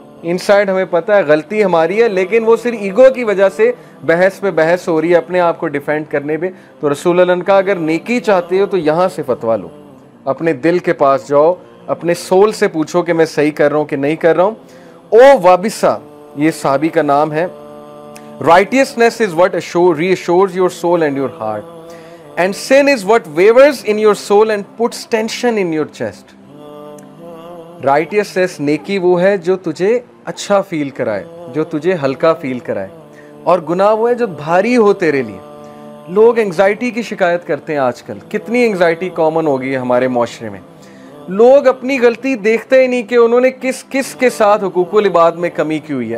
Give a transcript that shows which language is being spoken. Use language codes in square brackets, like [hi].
[hi] Inside हमें पता है गलती हमारी है, लेकिन वो सिर्फ ईगो की वजह से बहस पे बहस हो रही है, अपने आप को डिफेंड करने पे। तो रसूल अल्लाह ने कहा, अगर नेकी चाहते हो तो यहाँ से फतवा लो, अपने दिल के पास जाओ, अपने सोल से पूछो कि मैं सही कर रहा हूँ कि नहीं कर रहा हूँ। ओ वाबिसा, ये साहबी का नाम है। [en] Righteousness is what reassures your soul and your heart, and sin is what wavers in your soul and puts tension in your chest. [hi] Righteousness, नेकी वो है जो तुझे अच्छा फील कराए, जो तुझे हल्का फील कराए, और गुनाह वो है जो भारी हो तेरे लिए। लोग एंग्जाइटी की शिकायत करते हैं आजकल, कितनी एंग्जाइटी कॉमन हो गई है हमारे माशरे में। लोग अपनी गलती देखते ही नहीं कि उन्होंने किस किस के साथ हुकूकुल इबाद में कमी की हुई है।